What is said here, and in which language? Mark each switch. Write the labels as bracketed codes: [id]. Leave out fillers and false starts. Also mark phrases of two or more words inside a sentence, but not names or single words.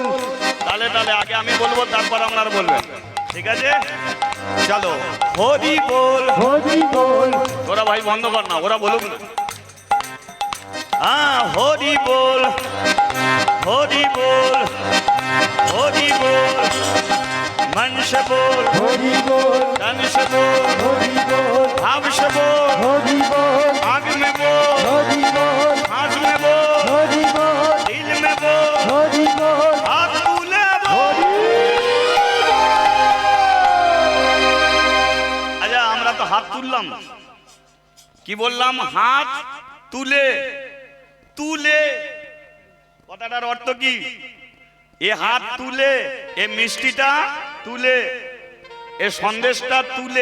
[bn] তাহলে তাহলে আগে আমি বলবো, তারপর আপনারা বলবেন, ঠিক আছে? চলো, হরি বল, হরি বল। ওরা ভাই বন্ধ কর না, ওরা বলুক না। হ্যাঁ, হরি বল, হরি বল, হরি বল। [hi] मन से बोल, हरि बोल, तन से बोल, हरि बोल, भाव से बोल, हरि बोल, आग में बोल, हरि बोल, हाथ में बोल, हरि बोल, दिल में बोल, हरि बोल, हाथ तुले बोल। अच्छा, আমরা তো হাত তুললাম, কি বললাম? হাত তুলে তুলে কথাটার অর্থ কি? এ হাত তুলে, এ মিষ্টিটা তুলে, এ সন্দেশটা তুলে।